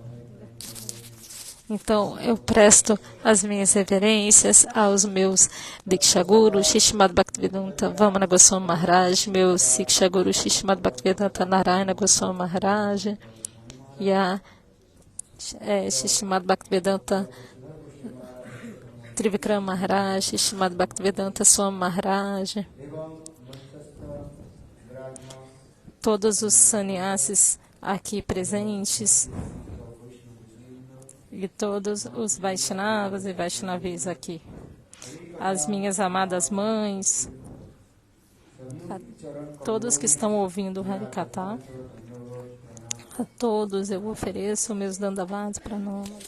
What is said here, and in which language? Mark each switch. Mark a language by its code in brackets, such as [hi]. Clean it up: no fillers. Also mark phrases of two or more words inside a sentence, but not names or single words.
[pt] Então, eu presto as minhas reverências aos meus Diksha Guru, Shishimad Bhaktivedanta Vamana Goswami Maharaj, meu Siksha Guru, Shishimad Bhaktivedanta Narayana Goswami Maharaj, e a Shishimad Bhaktivedanta Trivikram Maharaj, Shishimad Bhaktivedanta Swami Maharaj, todos os sannyasis aqui presentes, e todos os Vaishnavas e Vaishnavis aqui, as minhas amadas mães, a todos que estão ouvindo o Harikatha, a todos eu ofereço meus Dandavats para nós.